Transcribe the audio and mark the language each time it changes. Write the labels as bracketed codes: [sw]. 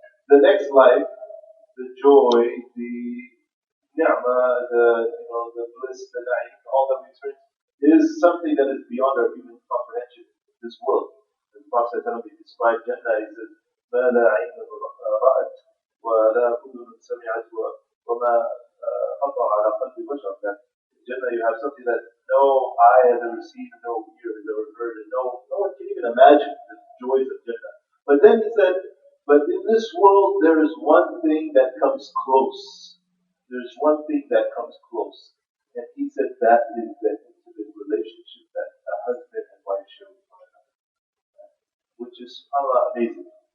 [en] The next life, the joy, the ni'mah, the bliss, the na'im, all that we experience is something that is beyond our human comprehension in this world. The Prophet described Jannah, he says, [ar] مَا لَا عَيْنٌ رَأَتْ وَلَا أُذُنٌ سَمِعَتْ وَمَا خطر على قلب بشر. [en] That in Jannah you have something that no eye has ever seen, no ear has ever heard, and no one can even imagine the joys of Jannah. But then he said, but in this world, there is one thing that comes close. There's one thing that comes close. And he said that is the intimate relationship that a husband and wife share with one another, which is amazing.